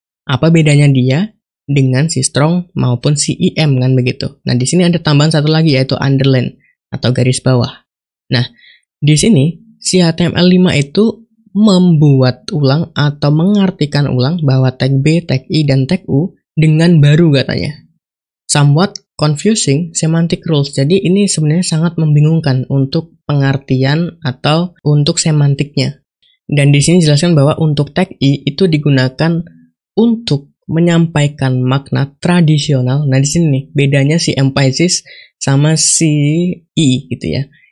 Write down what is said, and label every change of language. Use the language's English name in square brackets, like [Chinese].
[Indonesian] Apa bedanya dia dengan si strong maupun si IM kan begitu. Nah, di sini ada tambahan satu lagi yaitu underline atau garis bawah. Nah, di sini si HTML5 itu membuat ulang atau mengartikan ulang bahwa tag B, tag I, dan tag U dengan baru katanya. [English] Somewhat confusing semantic rules. [Indonesian] Jadi ini sebenarnya sangat membingungkan untuk pengertian atau untuk semantiknya. Dan di sini jelaskan bahwa untuk tag I itu digunakan untuk menyampaikan makna tradisional. Nah, di sini nih bedanya si emphasis sama si I gitu ya.